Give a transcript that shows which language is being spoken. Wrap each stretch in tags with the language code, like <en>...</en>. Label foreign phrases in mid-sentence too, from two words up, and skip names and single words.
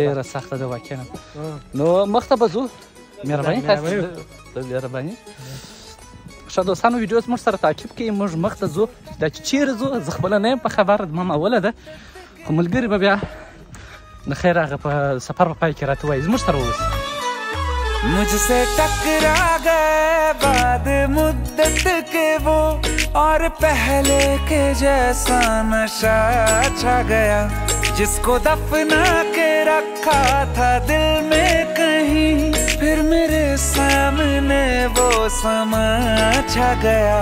<ps>ډېره سخته ده واقعا. نو مخته به ځو. مهرباني تاسو مهرباني. ښه دوستانو ویډیو زموږ سره تعقیب کړئ. موږ مخته ځو. دا چې چیرې ځو زه خپله نه یم په خبره، زما اوله ده، خو ملګري به بیا د خیر هغه په سفر په پای کې راته وایي. زموږ سره اوسئ.</ps> <hi>मुझसे टकरा गए बाद मुद्दत के वो और पहले के जैसा नशा छा गया, जिसको दफना के रखा था दिल में कहीं, फिर मेरे सामने वो समा छा गया.</hi>